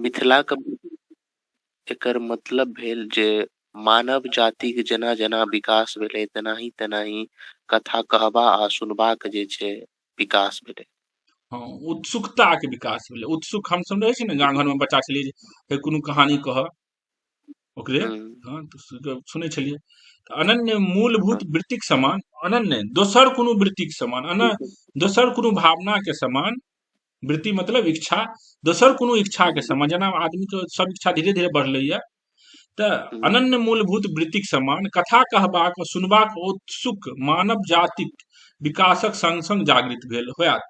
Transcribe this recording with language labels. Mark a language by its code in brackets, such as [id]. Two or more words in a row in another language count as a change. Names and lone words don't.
[mai] मिथिलाक एकर मतलब भेल जे मानव जातिक जेना जेना विकास भेलै तेनाही कथा कहबा आ सुनबाक जे छै विकास भेलै। हाँ, उत्सुकता के विकास भेलै। उत्सुक हम सब रहै छी ने गाँव घर में बच्चा छलियै जे हे कोनो कहानी कह ओकरे, हाँ तो सुनै छलियै। तऽ अनन्य मूलभूत वृत्तिक समान, अनन्य दोसर कोनो वृत्तिक समान, दोसर कोनो भावना के समान, वृत्ति मतलब इच्छा, दोसर कोनो इच्छा के समान, जेना आदमी के सब इच्छा धीरे धीरे बढ़लैया, तऽ अनन्य मूलभूत वृत्तिक समान कथा कहबाक सुनबाक उत्सुक मानव जातिक विकासक संग संग जागृत भेल होयत।